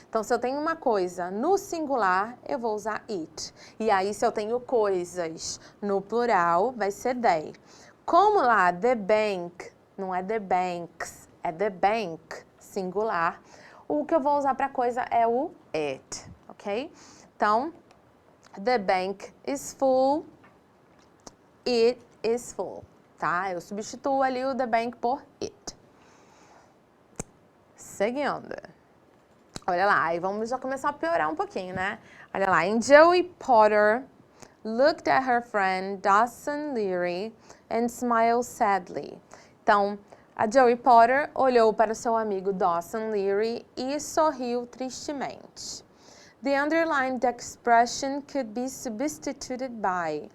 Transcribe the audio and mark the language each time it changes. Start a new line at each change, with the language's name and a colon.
Portuguese: Então, se eu tenho uma coisa no singular, eu vou usar it. E aí, se eu tenho coisas no plural, vai ser they. Como lá, the bank, não é the banks, é the bank, singular, o que eu vou usar para coisa é o it, ok?
English: Então, the bank is full, it is full, tá?
Portuguese: Eu substituo ali o the bank por it. Seguindo. Olha lá, aí vamos já começar a piorar um pouquinho, né? Olha lá,
English: and Joey Potter looked at her friend Dawson Leary and smiled sadly.
Portuguese: Então, a Joey Potter olhou para o seu amigo Dawson Leary e sorriu tristemente.
English: The underlined expression could be substituted by.